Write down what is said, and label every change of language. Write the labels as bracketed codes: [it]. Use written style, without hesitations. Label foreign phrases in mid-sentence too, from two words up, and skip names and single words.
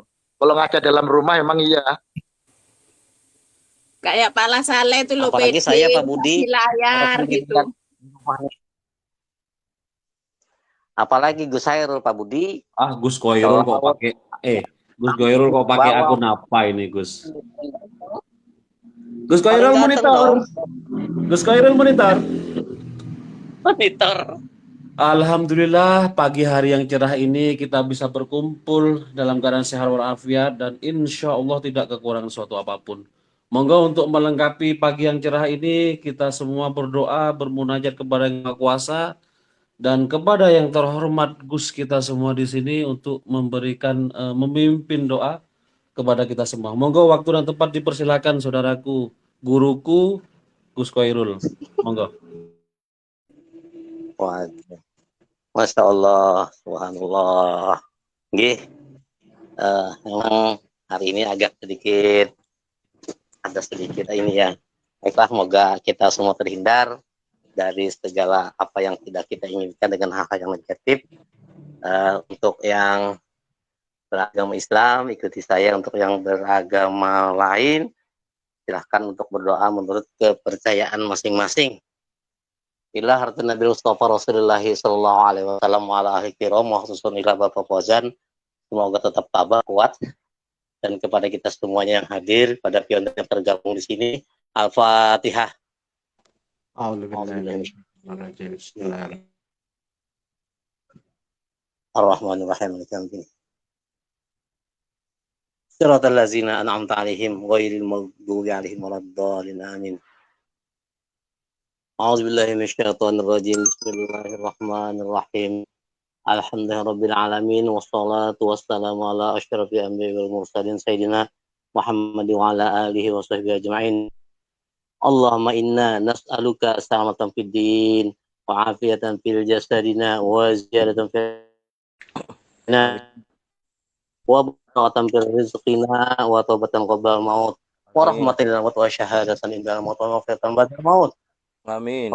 [id] Kalau ngaca dalam rumah emang iya. Kayak Pala Saleh itu loh, Apalagi saya Pak Budi. di layar gitu. Apalagi Gus Hairul Pak Budi. Gus Koirul kok pakai Gus Koirul kok pakai akun apa ini Gus? Gus Koirul monitor. Gus Koirul monitor. Monitor. Alhamdulillah pagi hari yang cerah ini kita bisa berkumpul dalam keadaan sehat walafiat dan [ar] إن شاء الله [id] tidak kekurangan suatu apapun. Monggo untuk melengkapi pagi yang cerah ini kita semua berdoa bermunajat kepada Yang Maha Kuasa dan kepada yang terhormat Gus kita semua di sini untuk memberikan memimpin doa kepada kita semua. Monggo waktu dan tempat dipersilakan saudaraku, guruku Gus Koirul. Monggo. [ar] ما شاء الله، سبحان الله. [id] Nggih, memang hari ini agak sedikit ini ya. Baiklah, semoga kita semua terhindar dari segala apa yang tidak kita inginkan dengan hal-hal yang negatif. Untuk yang beragama Islam, ikuti saya. Untuk yang beragama lain, silahkan untuk berdoa menurut kepercayaan masing-masing. [ar] إلى حضرة النبي المصطفى رسول الله صلى الله عليه وسلم وعلى آله الكرام وخصوصا إلى Bapak Fauzan. [id] Semoga tetap tabah, kuat. Dan kepada kita semuanya yang hadir, pada pionir yang tergabung di sini, Al-Fatihah. [ar] الرحمن الرحيم. صراط الذين أنعمت عليهم غير المغضوب عليهم ولا الضالين. آمين. أعوذ بالله من الشيطان الرجيم. بسم الله الرحمن الرحيم. الحمد لله رب العالمين والصلاة والسلام على أشرف الأنبياء والمرسلين سيدنا محمد وعلى آله وصحبه أجمعين. اللهم إنا نسألك سلامة في الدين وعافية في جسدنا وزيادة في وبركة في رزقنا وتوبة قبل موت ورحمة وشهادة عند موت ومغفرة بعد موت. آمين.